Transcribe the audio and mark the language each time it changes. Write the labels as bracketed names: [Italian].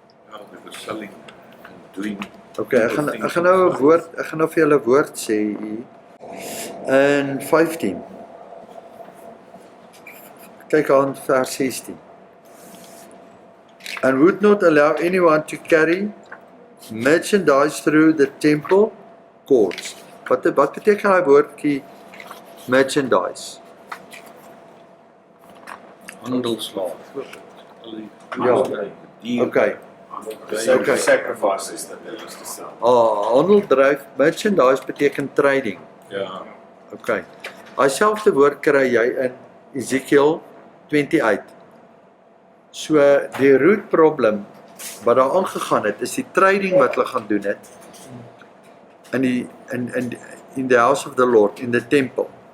[English] Ja, they were selling and doing. [Afrikaans] Okay, ek gaan nou 'n woord, ek gaan nou vir julle 'n woord sê hier. In 15. Kyk aan vers 16. [English] And would not allow anyone to carry merchandise through the temple courts. [Afrikaans] Wat beteken daai woordjie merchandise? Handelslaaf. Ja, okay. [English] The sacrifices that they used to sell. [Afrikaans] Handeldryf, merchandise beteken trading. Ja. Okay. Daai selfde woord kry jy in Ezekiel 28. So die root problem wat daar aangegaan het, is die trading wat hulle gaan doen het in the house of the Lord, in the temple.